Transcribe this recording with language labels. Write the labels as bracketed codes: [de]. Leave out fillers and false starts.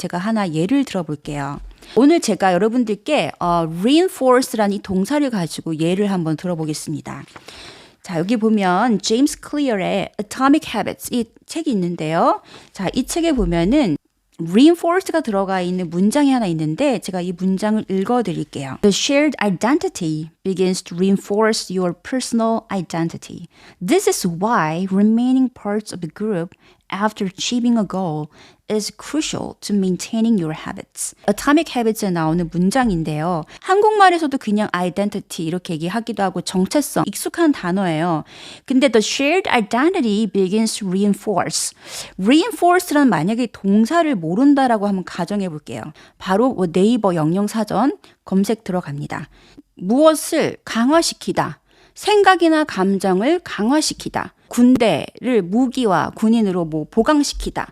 [ko] 제가 하나 예를 들어볼게요. 오늘 제가 여러분들께 reinforce라는 이 동사를 가지고 예를 한번 들어보겠습니다. 자, 여기 보면 제임스 클리어의 Atomic Habits 이 책이 있는데요. 자, 이 책에 보면은 reinforce가 들어가 있는 문장이 하나 있는데 제가 이 문장을 읽어드릴게요. [en] The shared identity begins to reinforce your personal identity. This is why remaining parts of the group after achieving a goal is crucial to maintaining your habits. [ko] Atomic Habits에 나오는 문장인데요. 한국말에서도 그냥 identity 이렇게 얘기하기도 하고 정체성 익숙한 단어예요. [en] 근데 the shared identity begins to reinforce. [ko] reinforce란 만약에 동사를 모른다라고 한번 가정해 볼게요. 바로 네이버 영영사전 검색 들어갑니다. 무엇을 강화시키다. 생각이나 감정을 강화시키다. 군대를 무기와 군인으로 보강시키다.